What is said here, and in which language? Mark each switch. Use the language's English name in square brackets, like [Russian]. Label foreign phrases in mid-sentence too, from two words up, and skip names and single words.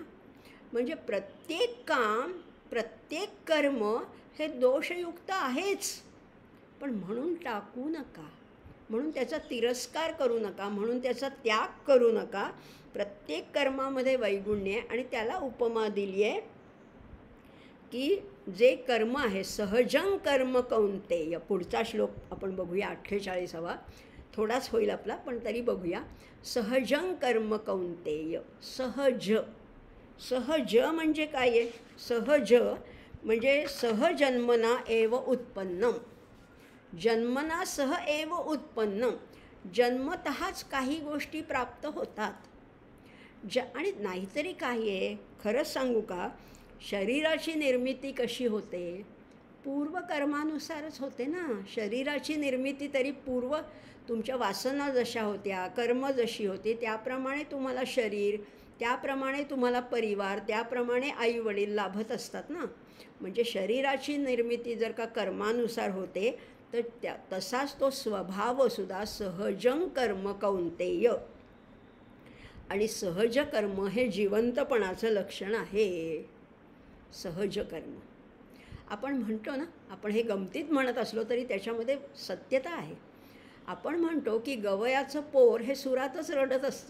[Marathi] म्हणजे प्रत्येक काम, प्रत्येक कर्म हे दोषयुक्त आहेच. पण म्हणून टाकू नका, म्हणून त्याचा तिरस्कार करू नका, म्हणून त्याचा त्याग करू नका. प्रत्येक कर्मामध्ये वैगुण्य आहे. आणि त्याला उपमा दिली आहे की जे कर्म आहे, [Sanskrit] सहजं कर्म कौंतेय. [Marathi] पुढचा श्लोक आपण बघूया, 48वा. थोडाच होईल आपला, पण तरी बघूया. [Sanskrit] सहजं कर्म कौंतेय. [Marathi] सहज. सहज म्हणजे काय आहे? सहज म्हणजे [Sanskrit] सहजन्मना एव उत्पन्नम. जन्मना सह एव उत्पन्नम. [Marathi] जन्मतःच काही गोष्टी प्राप्त होतात. आणि नाहीतरी काय आहे, खरंच सांगू का, शरीराची निर्मिती कशी होते? पूर्वकर्मानुसारच होते ना. शरीराची निर्मिती तरी तुमच्या वासना जशा होत्या, कर्म जशी होती, त्याप्रमाणे तुम्हाला शरीर, त्याप्रमाणे तुम्हाला परिवार, त्याप्रमाणे आईवडील लाभत असतात ना. म्हणजे शरीराची निर्मिती जर का कर्मानुसार होते, तर तसाच तो स्वभावसुद्धा [Sanskrit] सहजं कर्म कौंतेय. [Marathi] आणि सहज कर्म हे जिवंतपणाचं लक्षण आहे. सहज कर्म आपण म्हणतो ना, आपण हे गमतीत म्हणत असलो तरी त्याच्यामध्ये सत्यता आहे. आपण म्हणतो की गवयाचं पोर हे सुरातच रडत असतं.